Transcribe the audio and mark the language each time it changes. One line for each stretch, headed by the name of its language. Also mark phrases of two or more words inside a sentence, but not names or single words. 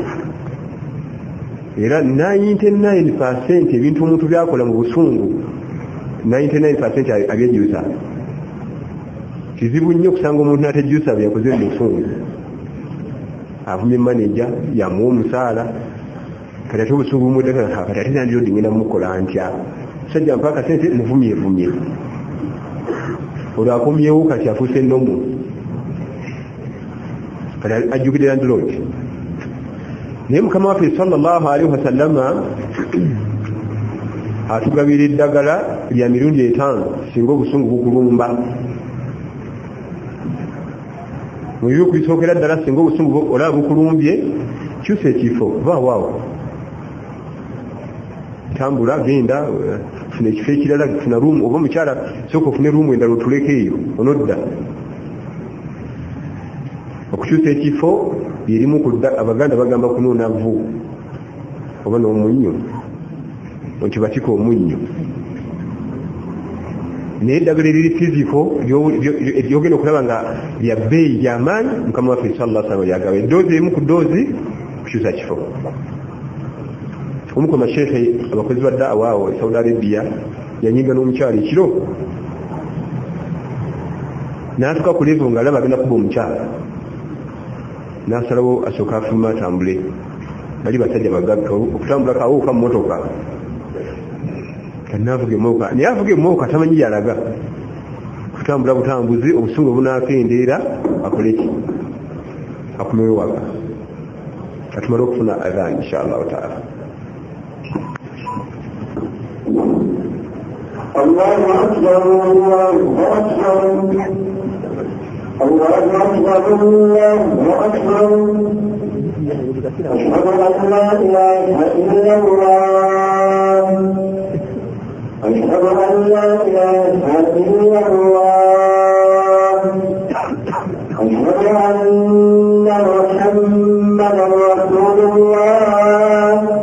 Ganda: era 99% ebintu omuntu byakola mu busungu 99% abyejjusa kizibu nnyo okusanga omuntu n'atejjusa byakoze mu busungu avumye maneja yamuwa omusaala kati ate obusungu bumuddeka kati ate nandiro ngenda mukola ntya sajja mpaka sente muvumyevumye olwo akomyewo kati afuuse ennomu kati ajjukidde landlord naye mukama waffe
Arabic: صلى الله عليه وسلم
Ganda: atugabira eddagala lya mirundi 5 singa obusungu bukulumba mu byo kubisookera ddala singa obusungu olaba bukulumbye kyusa ekifo vaawo tambula genda funa ekifo ekirala funa ruumu oba omukyala sooka ofune ruumu endala otuleko eyo onodda okukyusa ekifo byerimu abaganda bagamba kunoona vu oba n'omunnyo nti batika omunnyo naye eddagala eriri fiziko lyogenda okulaba nga lya bbeeyi lyamaanyi mukama waffe
Arabic: صلى الله عليه وسلم
Ganda: lyagaba eddoozi emu ku ddoozi kukyusa kifo omu ku masheekhe abakozi ba da'awa awo Saudi Arabia yanyiga n'omukyala ekiro n'atuka ku levo ng'alaba agenda kuba omukyala n'asalawo asooka afuluma atambule bali basajja bagagga okutambula kaawuka mu motoka kanaavuga emmotoka naye avuga emmotoka tamanyi yalaga kutambula butambuzi obusungu obunaakendeera akole ki akumewe waka katumale okufuna adhan
Arabic: إن شاء الله تعالى الله أكبر الله أكبر الله أكبر الله أكبر أشهد أن لا إله إلا الله أشهد أن لا إله إلا الله أشهد أن محمدا رسول الله